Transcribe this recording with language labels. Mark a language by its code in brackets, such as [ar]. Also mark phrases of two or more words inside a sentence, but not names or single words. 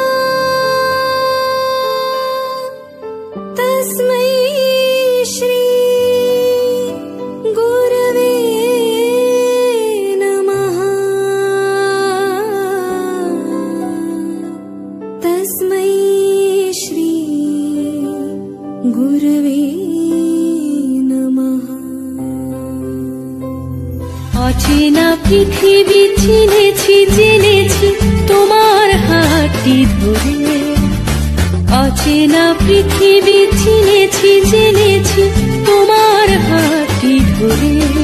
[sa] तस्मै श्री गुरवे नमः। तस्मै श्री गुरवे नमः। [bn] অচেনা পৃথিবী চিনেছি জেনেছি তোমার হাতটি ধরে, অচেনা পৃথিবী চিনেছি জেনেছি তোমার হাতটি ধরে।